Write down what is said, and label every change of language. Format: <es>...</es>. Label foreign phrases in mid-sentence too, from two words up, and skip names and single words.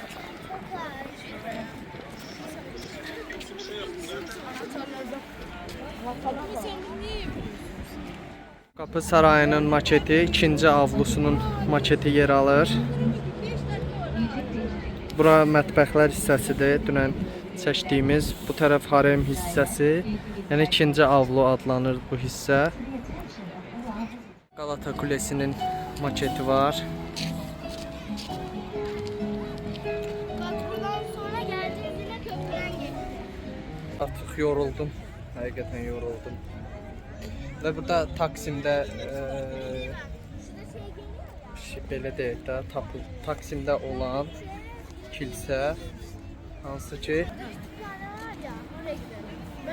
<az>Qapı Sarayının maketi, 2-ci avlusunun maketi yer alır. Bura mətbəxlər hissəsidir. Dünən çəkdiyimiz bu tərəf harem hissəsi. Yəni 2-ci avlu adlanır bu hissə.</az> <tr>Galata Kulesinin maketi var. Bak buradan sonra geleceğiz yine köprüden geçeceğiz.</tr> <az>Artıq yoruldum. Həqiqətən yoruldum. Və burada Taksimdə belə deyək də, Taksimdə olan kilsə, hansı ki</az> <tr>Bir tane var ya oraya gidelim.</tr>